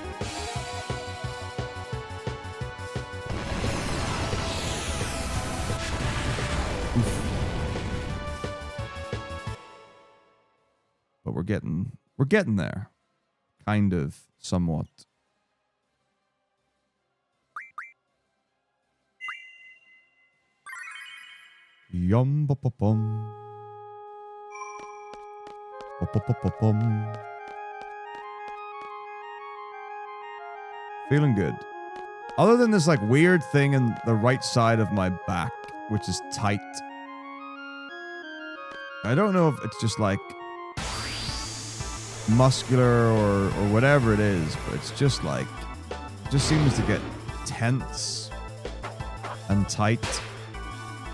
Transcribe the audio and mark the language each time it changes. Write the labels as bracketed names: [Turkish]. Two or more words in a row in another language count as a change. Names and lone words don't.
[English] But we're getting there. Kind of, somewhat. Yum ba ba bum. Ba ba ba ba bum. Feeling good. Other than this like weird thing in the right side of my back, which is tight. I don't know if it's just like muscular or whatever it is, but it's just like just seems to get tense and tight.